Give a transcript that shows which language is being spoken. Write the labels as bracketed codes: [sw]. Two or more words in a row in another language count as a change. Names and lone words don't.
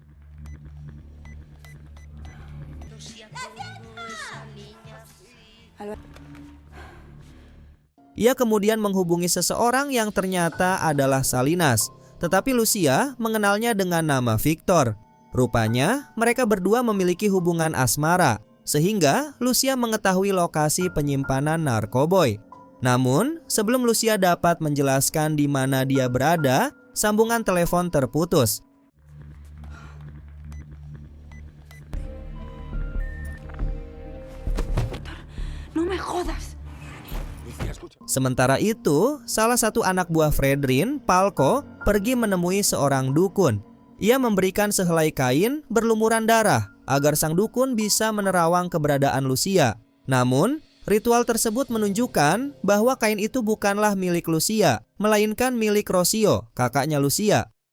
[id] Ia kemudian menghubungi seseorang yang ternyata adalah Salinas, tetapi Lucia mengenalnya dengan nama Victor. Rupanya, mereka berdua memiliki hubungan asmara, sehingga Lucia mengetahui lokasi penyimpanan narkoboy. Namun, sebelum Lucia dapat menjelaskan di mana dia berada, sambungan telepon terputus. [es] No me jodas. [id] Sementara itu, salah satu anak buah Fredrin, Palko, pergi menemui seorang dukun. Ia memberikan sehelai kain berlumuran darah agar sang dukun bisa menerawang keberadaan Lucia. Namun, ritual tersebut menunjukkan bahwa kain itu bukanlah milik Lucia, melainkan milik Rocio, kakaknya Lucia.